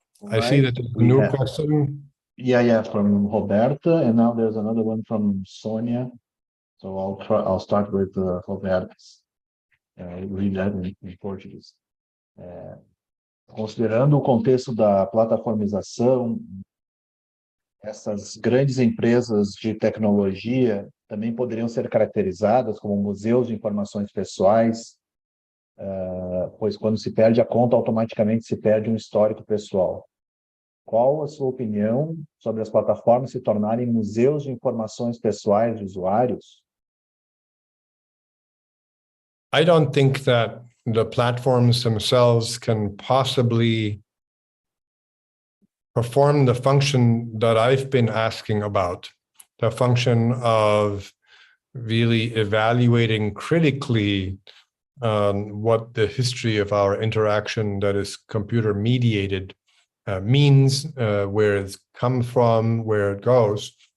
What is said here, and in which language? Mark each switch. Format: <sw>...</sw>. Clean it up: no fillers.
<en>I see that there's a new question. Yeah, from Roberta, and now there's another one from Sonia. So I'll start with Roberta's. Read that in Portuguese.</en> <pt>Considerando o contexto da plataformização, essas grandes empresas de tecnologia também poderiam ser caracterizadas como museus de informações pessoais, pois quando se perde a conta, automaticamente se perde um histórico pessoal. Qual a sua opinião sobre as plataformas se tornarem museus de informações pessoais de usuários?</pt> <en>I don't think that the platforms themselves can possibly perform the function that I've been asking about, the function of really evaluating critically what the history of our interaction that is computer mediated means, where it's come from, where it goes.</en>